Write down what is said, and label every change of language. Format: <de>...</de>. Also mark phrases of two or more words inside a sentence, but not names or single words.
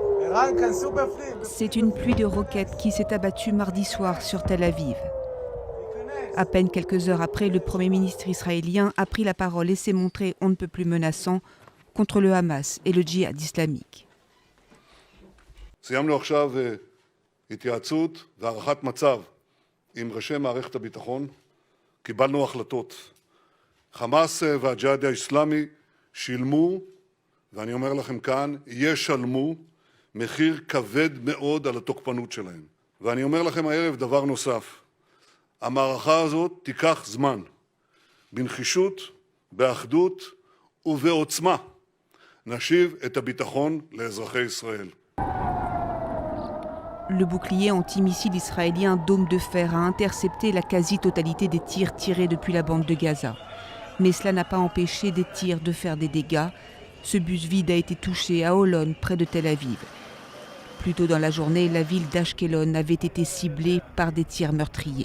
<fr>C'est une pluie de roquettes qui s'est abattue mardi soir sur Tel Aviv. À peine quelques heures après, le Premier ministre israélien a pris la parole et s'est montré on ne peut plus menaçant contre le Hamas et le djihad islamique.</fr> <he>סיימנו עכשיו התייעצות והערכת מצב עם ראשי מערכת הביטחון. קיבלנו החלטות. חמאס והג'יהאד האסלאמי שילמו, ואני אומר לכם כאן, ישלמו מחיר כבד מאוד על התוקפנות שלהם. ואני אומר לכם הערב דבר נוסף. המערכה הזאת תיקח זמן. בנחישות, באחדות ובעוצמה נשיב את הביטחון לאזרחי ישראל.</he> <fr>Le bouclier antimissile israélien Dôme de Fer a intercepté la quasi-totalité des tirs tirés depuis la bande de Gaza. Mais cela n'a pas empêché des tirs de faire des dégâts. Ce bus vide a été touché à Holon, près de Tel Aviv. Plus tôt dans la journée, la ville d'Ashkelon avait été ciblée par des tirs meurtriers.</fr>